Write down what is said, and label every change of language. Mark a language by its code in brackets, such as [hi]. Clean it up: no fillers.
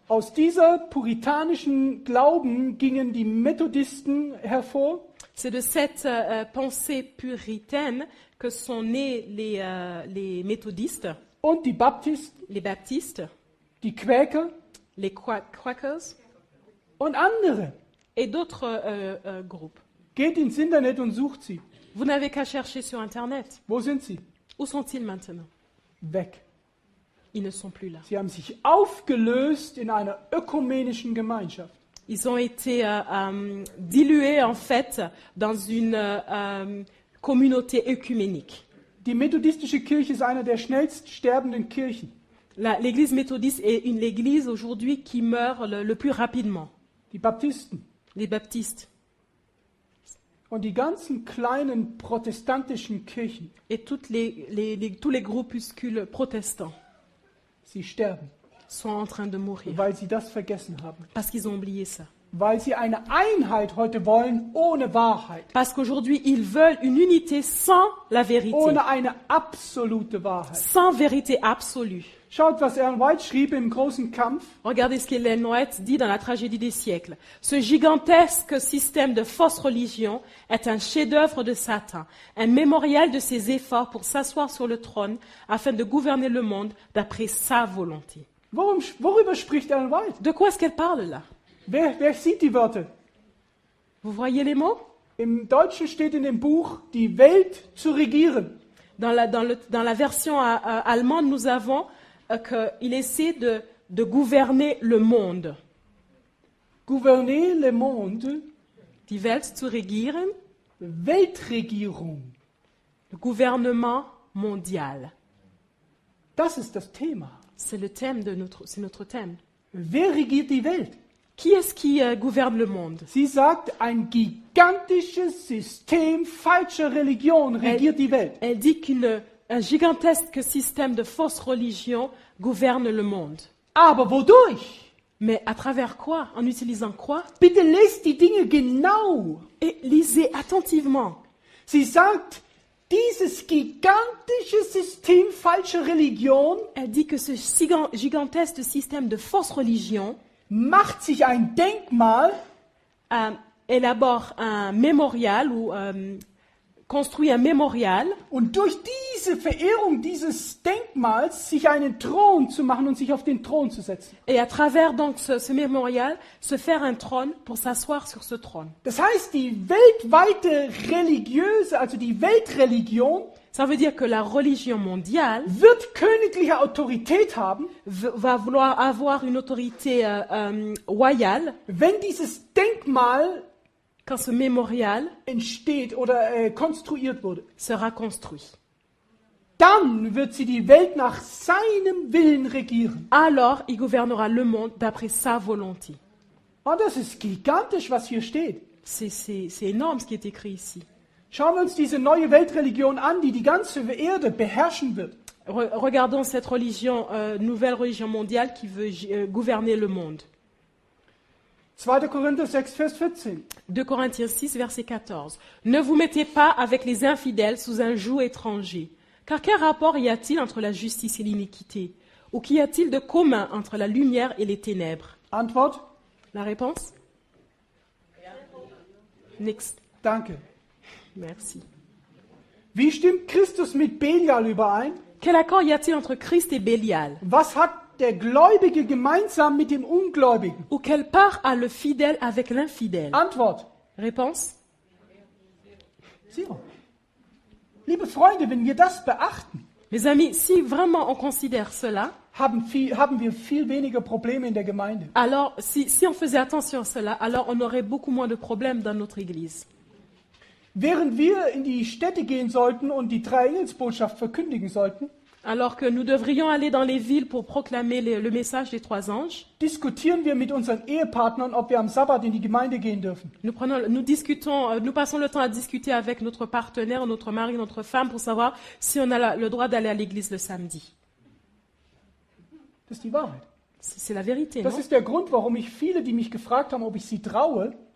[de] Aus dieser puritanischen Glauben gingen die Methodisten hervor. [fr] C'est de cette pensée puritaine que sont nés les méthodistes, [de] Und die Baptisten, [fr] les baptistes, [de] die Quäker [fr] les Quakers [de] und andere. [fr] et d'autres groupes. [de] Geht ins Internet und sucht sie. [fr] Vous n'avez qu'à chercher sur Internet. [de] Wo sind sie? [fr] Où sont-ils maintenant? [de] Weg. [fr] Ils ne sont plus là. [de] Sie haben sich aufgelöst in einer ökumenischen Gemeinschaft. [fr] Ils ont été dilués en fait dans une communauté œcuménique. [de] Die methodistische Kirche ist einer der schnellst sterbenden Kirchen. [fr] L'église méthodiste est l'église aujourd'hui qui meurt le plus rapidement. [de] Die Baptisten [fr] Les baptistes [de] und die ganzen kleinen protestantischen Kirchen, [fr] et tous les groupuscules protestants [de] sie sterben, [fr] sont en train de mourir [de] weil sie das vergessen haben. [fr] parce qu'ils ont oublié ça. [de] Weil sie eine Einheit heute wollen ohne Wahrheit, [fr] Parce qu'aujourd'hui, ils veulent une unité sans la vérité, [de] ohne eine absolute Wahrheit. [fr] sans vérité absolue. [de] Schaut, was Ellen White schrieb im großen Kampf. [fr] Regardez ce qu'Ellen White dit dans la tragédie des siècles. Ce gigantesque système de fausse religion est un chef-d'œuvre de Satan, un mémorial de ses efforts pour s'asseoir sur le trône afin de gouverner le monde d'après sa volonté. [de] Worüber spricht Ellen White? [fr] De quoi est-ce qu'elle parle là? [de] Wer sieht die Wörter? [fr] Vous voyez les mots? [de] Im Deutschen steht in dem Buch, die Welt zu regieren. [fr] Dans la version allemande, nous avons qu'il essaie de gouverner le monde. Gouverner le monde, [de] Die Welt zu regieren, Weltregierung. [fr] le gouvernement mondial. [de] Das ist das Thema. [fr] C'est notre thème. [de] Wer regiert die Welt? [fr] Qui est-ce qui gouverne le monde? [de] Sie sagt, ein gigantisches System falscher Religion regiert die Welt. [fr] Elle dit qu'un gigantesque système de fausse religion gouverne le monde. [de] Aber wodurch? [fr] Mais à travers quoi? En utilisant quoi? [de] Bitte lest die Dinge genau. [fr] Et lisez attentivement. [de] Sie sagt, dieses gigantische System falscher Religion [fr] Elle dit que ce gigantesque système de fausse religion [de] macht sich ein Denkmal [fr] élabore un mémorial ou construit un mémorial [de] und durch diese Verehrung dieses Denkmals sich einen Thron zu machen und sich auf den Thron zu setzen. [fr] et à travers donc ce mémorial se faire un trône pour s'asseoir sur ce trône. [de] Das heißt, die weltweite religiöse, also die Weltreligion, [fr] Ça veut dire que la religion mondiale [de] wird königliche Autorität haben, [fr] va vouloir avoir une autorité royale [de] wenn dieses Denkmal [fr] quand ce mémorial [de] entsteht oder konstruiert wurde. [fr] sera construit. [de] Dann wird sie die Welt nach seinem Willen regieren. [fr] Alors, il gouvernera le monde d'après sa volonté. [de] Und das ist gigantisch, was hier steht. [fr] C'est énorme ce qui est écrit ici. [de] Schauen wir uns diese neue Weltreligion an, die die ganze Erde beherrschen wird. [fr] Regardons cette religion, nouvelle religion mondiale qui veut gouverner le monde. [de] 2. Korinther 6, Vers 14. [fr] 2 Corinthiens 6, verset 14. Ne vous mettez pas avec les infidèles sous un joug étranger. Car quel rapport y a-t-il entre la justice et l'iniquité? Ou qu'y a-t-il de commun entre la lumière et les ténèbres? [de] Antwort? [fr] La réponse? [de] Nix. Danke. [fr] Merci. [de] Wie stimmt Christus mit Belial überein? [fr] Quel accord y a-t-il entre Christ et Bélial? [de] Was hat der Gläubige gemeinsam mit dem Ungläubigen? [fr] Ou quelle part a le fidèle avec l'infidèle? [de] Antwort? [fr] Réponse? Zero. [de] Liebe Freunde, wenn wir das beachten, [fr] Mes amis, si vraiment on considère cela, [de] haben wir viel weniger Probleme in der Gemeinde. [fr] alors si on faisait attention à cela, alors on aurait beaucoup moins de problèmes dans notre Église. [de] Während wir in die Städte gehen sollten und die Dreieelsbotschaft verkündigen sollten, [fr] Alors que nous devrions aller dans les villes pour proclamer le message des 3 anges, [de] diskutieren wir mit unseren Ehepartnern, ob wir am Sabbat in die Gemeinde gehen dürfen. [fr] nous passons le temps à discuter avec notre partenaire, notre mari, notre femme pour savoir si on a le droit d'aller à l'église le samedi. [de] Das ist die Wahrheit. [fr] C'est la vérité, [de] Das [fr] non? [de] ist der Grund, warum ich viele, die mich gefragt haben, ob ich sie traue,